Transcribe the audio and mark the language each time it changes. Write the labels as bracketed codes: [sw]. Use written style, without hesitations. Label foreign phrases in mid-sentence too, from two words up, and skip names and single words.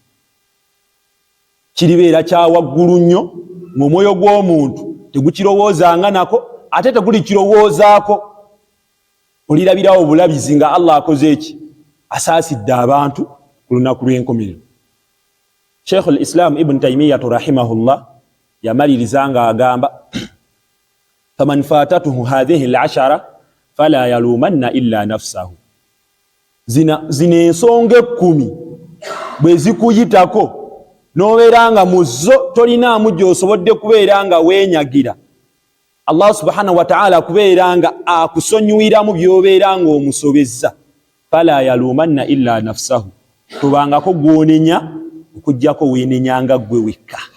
[lg] Kiribeera kya waggulu nnyo ng'omwoyo gw'omuntu tegukirowoozanga nako, ate tegulikirowoozaako. Olirabirawo obulabizi nga Allah akoze eki? Asaasidde abantu ku lunaku lw'enkomerero. Sheikh al-Islam Ibn Taymiyyah rahimahullah yamaliriza nga agamba [ar] فمن فاتته هذه العشر فلا يلومن إلا نفسه. [lg] Zina ensonga 10 bwe zikuyitako n'obeera nga mu zo tolinaamu gy'osobodde kubeera nga weenyagira, Allah [ar] سبحانه وتعالى [lg] kubeera nga akusonyiwiramu by'obeera nga omusobezza, [ar] فلا يلومن إلا نفسه, [lg] tobangako gw'onenya okuggyako weenenyanga ggwe wekka.